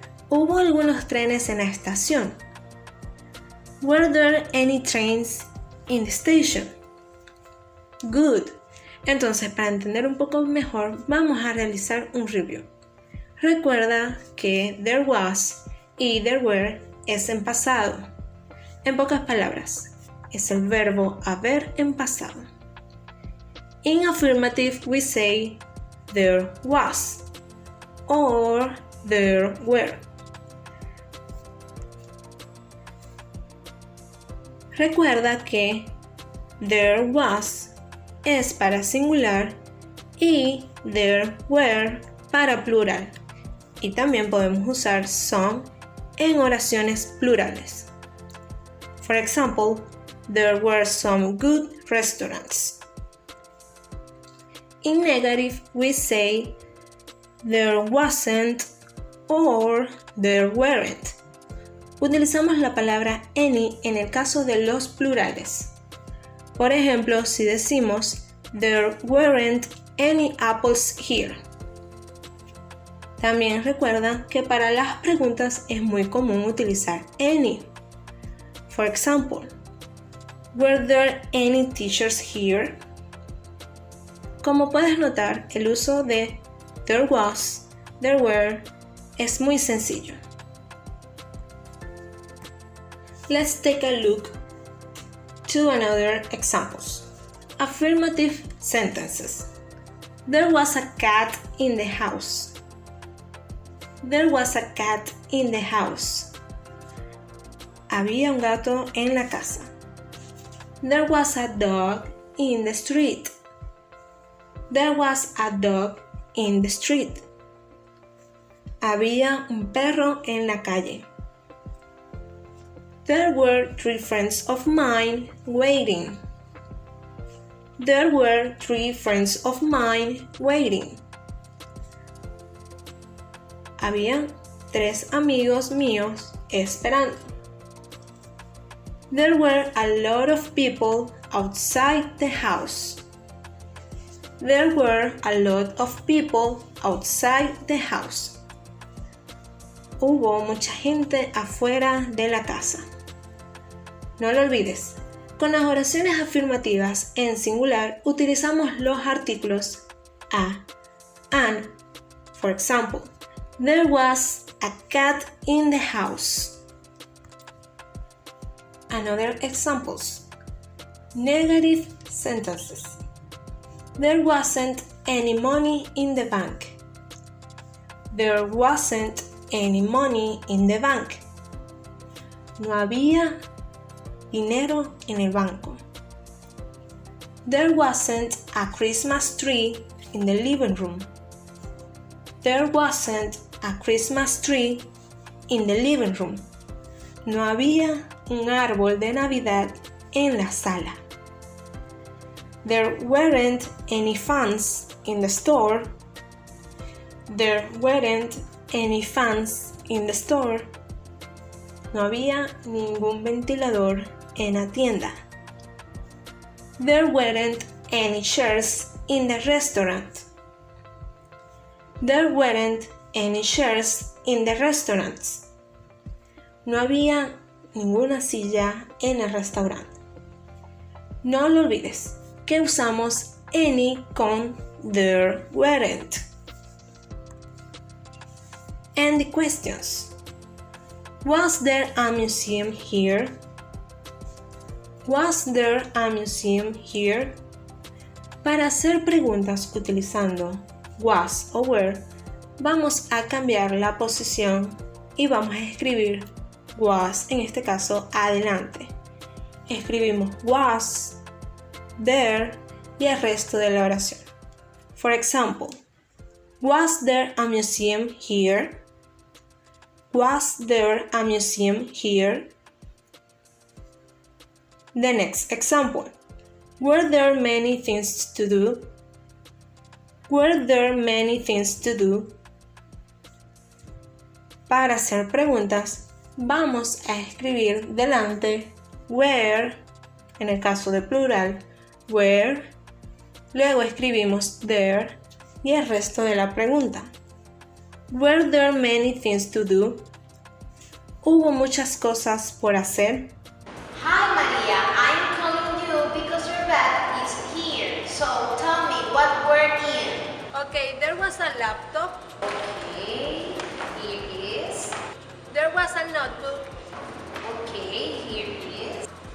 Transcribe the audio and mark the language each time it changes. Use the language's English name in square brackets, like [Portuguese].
[Spanish] ¿Hubo algunos trenes en la estación? [English] Were there any trains in the station? Good. [Spanish] Entonces, para entender un poco mejor, vamos a realizar un review. Recuerda que [English] there was [Spanish] y [English] there were [Spanish] es en pasado. En pocas palabras, es el verbo haber en pasado. [English] In affirmative, we say there was or there were. [Spanish] Recuerda que there was es para singular y there were para plural. Y también podemos usar some en oraciones plurales. [English] For example, there were some good restaurants. In negative, we say there wasn't or there weren't. [Spanish] Utilizamos la palabra any en el caso de los plurales. Por ejemplo, si decimos [English] there weren't any apples here. [Spanish] También recuerda que para las preguntas es muy común utilizar any. [English] For example, were there any teachers here? [Spanish] Como puedes notar, el uso de [English] there was, there were [Spanish] es muy sencillo. [English] Let's take a look to another examples. Affirmative sentences. There was a cat in the house. There was a cat in the house. [Spanish] Había un gato en la casa. [English] There was a dog in the street. There was a dog in the street. [Spanish] Había un perro en la calle. [English] There were 3 friends of mine waiting. There were 3 friends of mine waiting. [Spanish] Había 3 amigos míos esperando. [English] There were a lot of people outside the house. There were a lot of people outside the house. [Spanish] Hubo mucha gente afuera de la casa. No lo olvides, con las oraciones afirmativas en singular utilizamos los artículos a, an. [English] For example, there was a cat in the house. Another examples. Negative sentences. There wasn't any money in the bank. There wasn't any money in the bank. [Spanish] No había dinero en el banco. [English] There wasn't a Christmas tree in the living room. There wasn't a Christmas tree in the living room. [Spanish] No había un árbol de Navidad en la sala. [English] There weren't any fans in the store. There weren't any fans in the store. [Spanish] No había ningún ventilador en la tienda. [English] There weren't any chairs in the restaurant. There weren't any chairs in the restaurants. [Spanish] No había ninguna silla en el restaurante. No lo olvides que usamos any con [English] there weren't. And the questions. Was there a museum here? Was there a museum here? [Spanish] Para hacer preguntas utilizando was o were, vamos a cambiar la posición y vamos a escribir was, en este caso, adelante. Escribimos was, there y el resto de la oración. [English] For example, was there a museum here? Was there a museum here? The next example. Were there many things to do? Were there many things to do? [Spanish] Para hacer preguntas, vamos a escribir delante were, en el caso de plural, where, luego escribimos there y el resto de la pregunta. [English] Were there many things to do? [Spanish] ¿Hubo muchas cosas por hacer? [English] Hi Maria, I'm calling you because your bag is here. So tell me what were in. Okay, there was a laptop. Okay, here it is. There was a notebook. Okay, here it is.